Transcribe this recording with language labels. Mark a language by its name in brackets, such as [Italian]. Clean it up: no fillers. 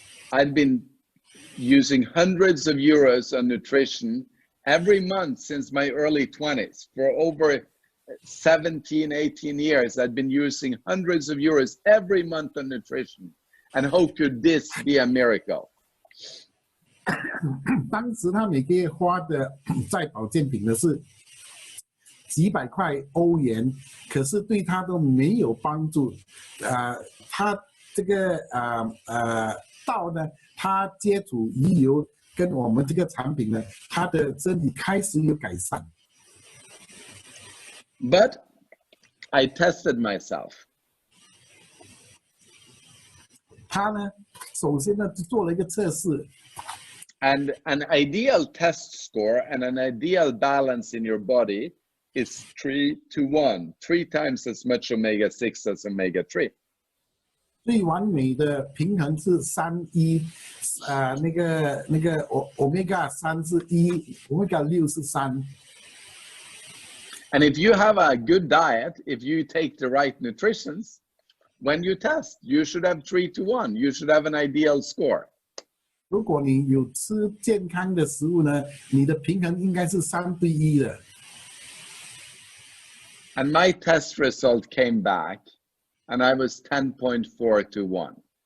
[English] I'd been using hundreds of euros on nutrition every month since my early 20s. For over 17, 18 years, I'd been using hundreds of euros every month on nutrition. And how could this be a miracle? [Chinese] 当时他每个月花的在保健品的是几百块欧元，可是对他都没有帮助。他这个到呢，他接触鱼油跟我们这个产品呢，他的身体开始有改善。 [English] But I tested myself. [Chinese] 他呢，首先呢就做了一个测试。 [English] And an ideal test score and an ideal balance in your body is 3:1, 3 times as much omega-6 as omega-3. [Chinese] 最完美的平衡是3:1，那个 omega 3是1 ，omega 6是3。 [English] And if you have a good diet, if you take the right nutritions, when you test, you should have 3:1. You should have an ideal score. [Chinese] 如果你有吃健康的食物呢，你的平衡应该是3:1的。 [English] And my test result came back, and I was 10.4 to 1.